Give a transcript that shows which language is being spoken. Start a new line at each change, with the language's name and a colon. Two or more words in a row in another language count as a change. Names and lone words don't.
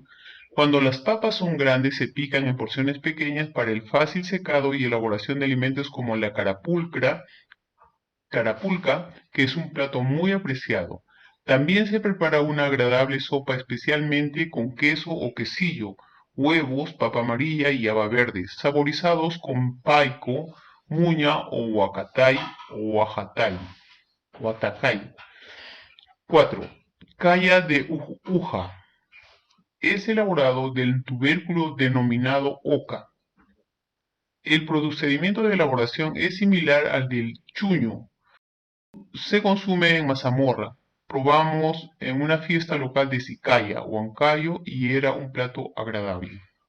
Spanish: Cuando las papas son grandes se pican en porciones pequeñas para el fácil secado y elaboración de alimentos como la carapulca, que es un plato muy apreciado. También se prepara una agradable sopa especialmente con queso o quesillo, huevos, papa amarilla y haba verde, saborizados con paico, muña o huacatay o huatacay. 4. Calla de uja. Es elaborado del tubérculo denominado oca. El procedimiento de elaboración es similar al del chuño. Se consume en mazamorra. Probamos en una fiesta local de Sicaya, Huancayo, y era un plato agradable.